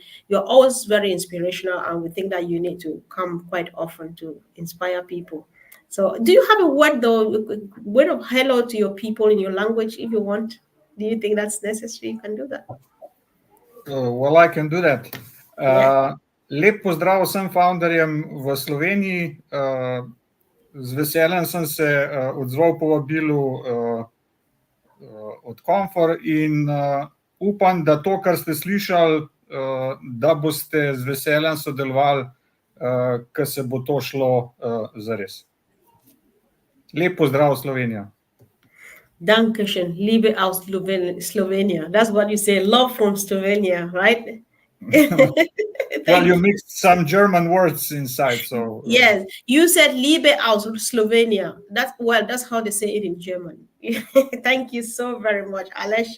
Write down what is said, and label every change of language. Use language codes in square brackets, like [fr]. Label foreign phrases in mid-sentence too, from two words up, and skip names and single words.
[en] You're always very inspirational and we think that you need to come quite often to inspire people. So do you have a word though, a word of hello to your people in your language if you want? Do you think that's necessary? You can do that. Well, I can do that. Yeah. [sl] Lep pozdrav vsem founderjem v Sloveniji. Z veseljem sem se odzval povabilu od Comfort in upam, da to, kar ste slišali, da boste z veseljem sodelovali, ko se bo to šlo zares. Lep pozdrav, Slovenija. [en] Dankeschön, [de] Liebe aus [en] Slovenia. That's what you say. Love from Slovenia, right? Well, Thank you you. mixed some German words inside, so Yes, you said [de] Liebe aus [en] Slovenia. That's how they say it in German. Thank you so very much, Alesh.